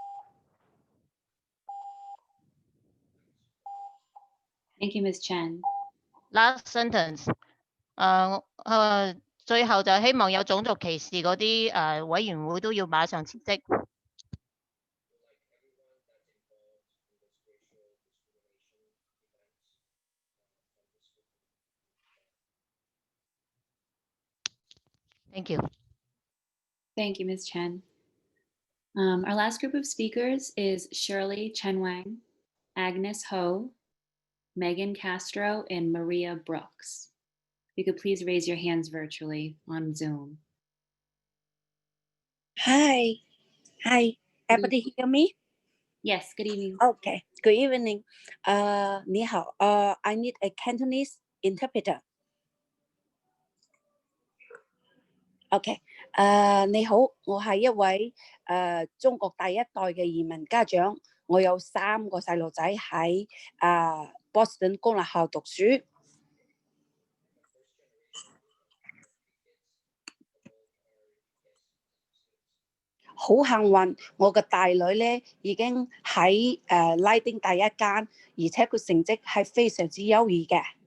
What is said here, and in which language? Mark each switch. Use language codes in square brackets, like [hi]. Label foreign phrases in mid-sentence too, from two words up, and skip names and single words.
[en] Thank you, Ms. Chen. last sentence。 [yue] 最後就希望有種族歧視嗰啲委員會都要馬上辭職。 [en] Thank you. Thank you, Ms. Chen. Our last group of speakers is Shirley Chen Wang, Agnes Ho, Megan Castro, and Maria Brooks. If you could please raise your hands virtually on Zoom. Hi, everybody hear me? Yes, good evening. Okay, good evening. [yue] 你好, [en] I need a Cantonese interpreter. [yue] OK， 你好，我係一位中國第一代嘅移民家長，我有3個細路仔喺Boston 公立校讀書。好幸運，我嘅大女咧已經喺拉丁第一間，而且佢成績係非常之優異嘅。